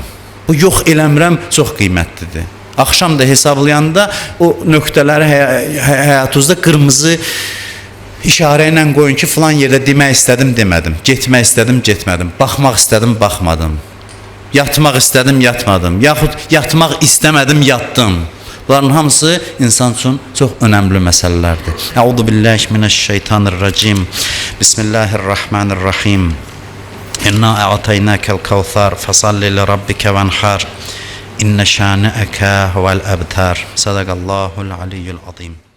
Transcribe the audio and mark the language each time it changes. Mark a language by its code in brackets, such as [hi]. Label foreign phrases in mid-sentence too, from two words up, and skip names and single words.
[az] Bu yox eləmirəm çox qiymətlidir. Axşam da hesablayanda o nöqtələri həyatınızda qırmızı İşarə ilə qoyun ki, filan yerdə demək istədim, demədim. Getmək istədim, getmədim. Baxmaq istədim, baxmadım. Yatmaq istədim, yatmadım. Yaxud yatmaq istəmədim, yatdım. Bunların hamısı insan üçün çox önəmli məsələlərdir. [ar] أعوذ بالله من الشيطان الرجيم. بسم الله الرحمن الرحيم. إنا أعطيناك الكوثر فصل لربك وانحر. إن شانئك هو الأبتر. صدق الله العلي العظيم.